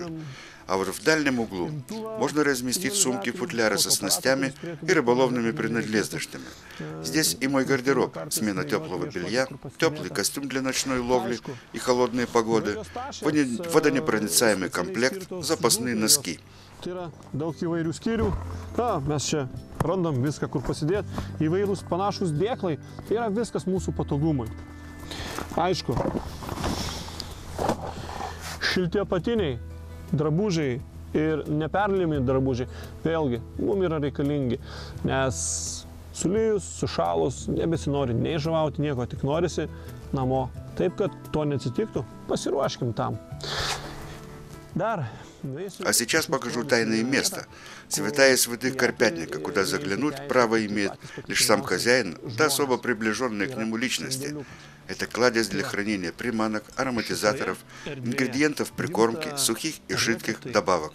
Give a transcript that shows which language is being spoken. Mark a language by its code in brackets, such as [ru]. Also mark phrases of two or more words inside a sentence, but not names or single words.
[ru] А вот в дальнем углу можно разместить сумки-футляры со снастями и рыболовными принадлежностями. Здесь и мой гардероб, смена теплого белья, теплый костюм для ночной ловли и холодные погоды, водонепроницаемый комплект, запасные носки. [lt] Tai yra daug įvairių skyrių. Mes čia randam viską, kur pasidėti. Įvairūs panašus dėklai. Tai yra viskas mūsų patogumui. Aišku, šilti apatiniai drabužiai ir neperlimi drabužiai vėlgi mums yra reikalingi, nes sulijus, sušalus, nebesinori nei žuvauti nieko, tik norisi namo. Taip, kad to neatsitiktų, pasiruoškim там. [ru] А сейчас покажу тайное место. Святая святых карпятника, куда заглянуть право имеет лишь сам хозяин, да особо приближенные к нему личности. Это кладезь для хранения приманок, ароматизаторов, ингредиентов прикормки, сухих и жидких добавок.